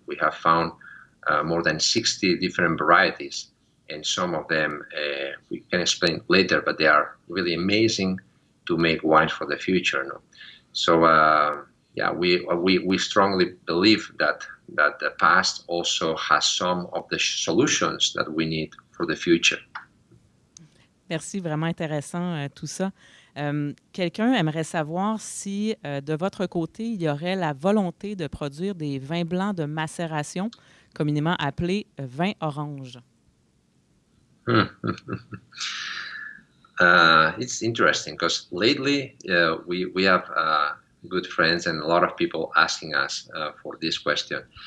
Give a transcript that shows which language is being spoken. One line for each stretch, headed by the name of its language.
English: We have found more than 60 different varieties, and some of them we can explain later, but they are really amazing to make wines for the future. No? So we strongly believe that the past also has some of the solutions that we need for the future.
French: Merci, vraiment intéressant tout ça. Quelqu'un aimerait savoir si, de votre côté, il y aurait la volonté de produire des vins blancs de macération, communément appelés vins oranges.
English: It's interesting because lately we have good friends and a lot of people asking us for this question.